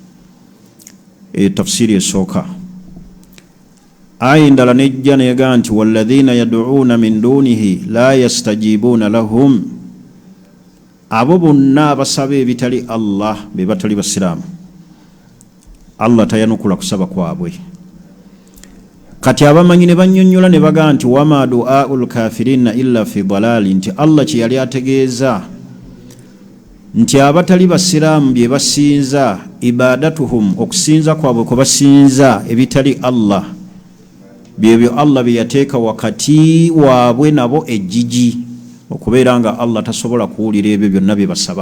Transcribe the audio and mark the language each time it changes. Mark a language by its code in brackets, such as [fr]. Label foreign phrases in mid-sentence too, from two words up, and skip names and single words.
[lg] Tafsiri esooka. Aya endala nejja neega nti [ar] والذين يدعون من دونه لا يستجيبون لهم, [lg] abo bonna abasaba ebitali Allah be batali basiraamu Allah tayanukula kusaba kwabwe. Kati abamanyi ne bannyonnyola ne baga nti [ar] وما دعاء الكافرين إلا في ضلال, [lg] nti Allah kye yali ategeeza nti abatali basiraamu bye basinza ibadatuhum, okusinza kwabwe kwe basinza ebitali Allah, byebyo Allah bye yateeka wakati waabwe nabo ejjiji, okubeera nga Allah tasobola kuwulira ebyo byonna bye basaba.